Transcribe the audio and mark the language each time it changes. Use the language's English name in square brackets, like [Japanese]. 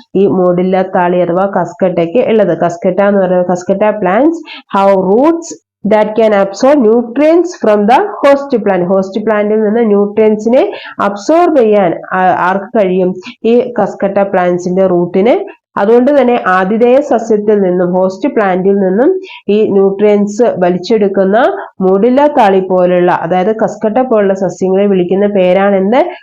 [Malayalam] ഈ മൂടില്ലാത്താളി അഥവാ കസ്കട്ടയ്ക്ക് ഉള്ളത്. കസ്കട്ട എന്ന് പറയുന്നത്, [English] Cuscuta plants have roots that can absorb nutrients from the host plant. [Malayalam] Host പ്ലാന്റിൽ നിന്ന് ന്യൂട്രിയൻസിനെ അബ്സോർബ് ചെയ്യാൻ ആർക്ക് കഴിയും? ഈ കസ്കട്ട പ്ലാന്റ്സിന്റെ റൂട്ടിന്. അതുകൊണ്ട് തന്നെ ആതിഥേയ സസ്യത്തിൽ നിന്നും, ഹോസ്റ്റ് പ്ലാന്റിൽ നിന്നും ഈ ന്യൂട്രിയൻസ് വലിച്ചെടുക്കുന്ന മൂടില്ലാത്താളി പോലുള്ള, അതായത് കസ്കട്ട പോലുള്ള സസ്യങ്ങളെ വിളിക്കുന്ന പേരാണ് എന്ത്?